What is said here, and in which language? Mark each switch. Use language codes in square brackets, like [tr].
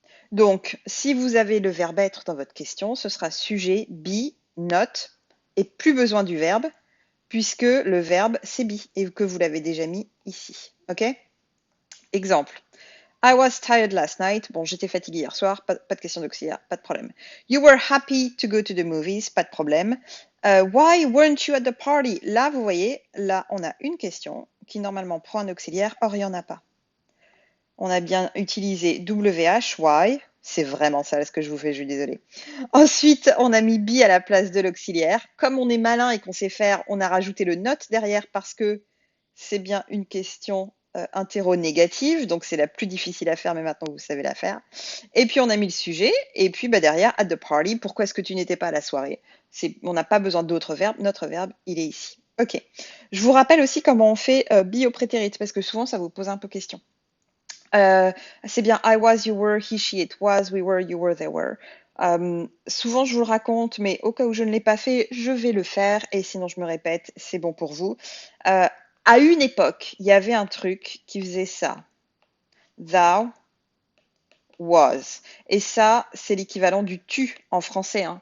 [fr] Donc, si vous avez le verbe être dans votre question, ce sera sujet, be, not, et plus besoin du verbe, puisque le verbe c'est be et que vous l'avez déjà mis ici. Ok? Exemple. [en] I was tired last night. [fr] Bon, j'étais fatiguée hier soir. Pas de question d'auxiliaire, pas de problème. [en] You were happy to go to the movies. [fr] Pas de problème. [en] Why weren't you at the party? [fr] Là, vous voyez, là, on a une question qui normalement prend un auxiliaire. Or, il n'y en a pas. On a bien utilisé WH, why. C'est vraiment sale ce que je vous fais, je suis désolée. Ensuite, on a mis be à la place de l'auxiliaire. Comme on est malin et qu'on sait faire, on a rajouté le not derrière parce que c'est bien une question interro-négative, donc c'est la plus difficile à faire, mais maintenant vous savez la faire. Et puis on a mis le sujet, et puis derrière, [en] at the party, [fr] pourquoi est-ce que tu n'étais pas à la soirée? On n'a pas besoin d'autres verbes, notre verbe, il est ici. Ok. Je vous rappelle aussi comment on fait be au prétérit, parce que souvent ça vous pose un peu question. C'est bien [en] I was, you were, he, she, it was, we were, you were, they were. [fr] Souvent je vous le raconte, mais au cas où je ne l'ai pas fait, je vais le faire et sinon je me répète, c'est bon pour vous. À une époque, il y avait un truc qui faisait ça. [en] Thou was. [fr] Et ça, c'est l'équivalent du tu en français. Hein.